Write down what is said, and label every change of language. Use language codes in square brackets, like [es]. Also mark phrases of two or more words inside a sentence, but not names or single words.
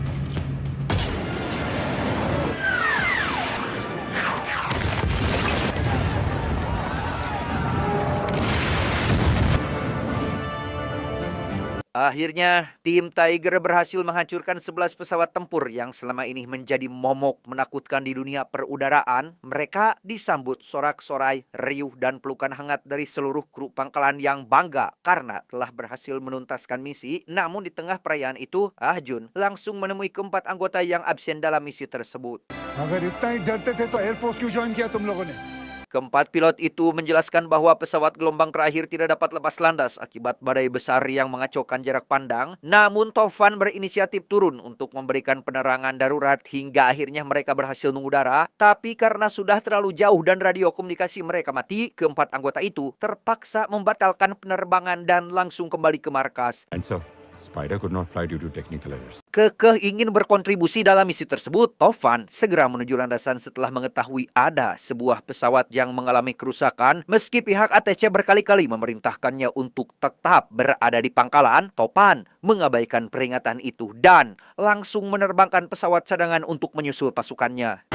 [id] Akhirnya, tim Tiger berhasil menghancurkan 11 pesawat tempur yang selama ini menjadi momok menakutkan di dunia perudaraan. Mereka disambut sorak-sorai, riuh, dan pelukan hangat dari seluruh kru pangkalan yang bangga karena telah berhasil menuntaskan misi. Namun di tengah perayaan itu, Ah Jun langsung menemui keempat anggota yang absen dalam misi tersebut. [hi] अगर इतना ही डरते थे तो एयरफोर्स क्यों ज्वाइन किया तुम लोगों ने? [id] Keempat pilot itu menjelaskan bahwa pesawat gelombang terakhir tidak dapat lepas landas akibat badai besar yang mengacaukan jarak pandang. Namun Tovan berinisiatif turun untuk memberikan penerangan darurat hingga akhirnya mereka berhasil mengudara. Tapi karena sudah terlalu jauh dan radio komunikasi mereka mati, keempat anggota itu terpaksa membatalkan penerbangan dan langsung kembali ke markas. [en] And so, Spider could not fly due to technical errors. [id] Kekeh ingin berkontribusi dalam misi tersebut, Tovan segera menuju landasan setelah mengetahui ada sebuah pesawat yang mengalami kerusakan. Meski pihak ATC berkali-kali memerintahkannya untuk tetap berada di pangkalan, Tovan mengabaikan peringatan itu dan langsung menerbangkan pesawat cadangan untuk menyusul pasukannya.